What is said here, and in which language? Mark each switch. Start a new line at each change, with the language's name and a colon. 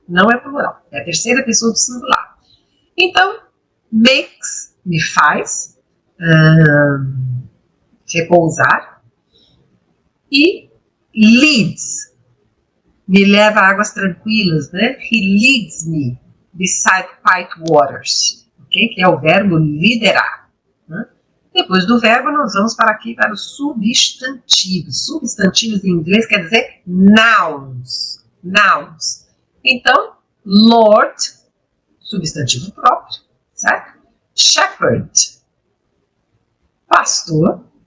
Portuguese: Não é plural, é a terceira pessoa do singular. Então, makes, me faz, repousar, e leads, me leva a águas tranquilas, né?
English: He leads me beside quiet waters, ok?
Portuguese: Que é o verbo liderar. Né? Depois do verbo, nós vamos para os substantivos. Substantivos em inglês quer dizer nouns. Nouns. Então, Lord, substantivo próprio, certo? Shepherd, pastor.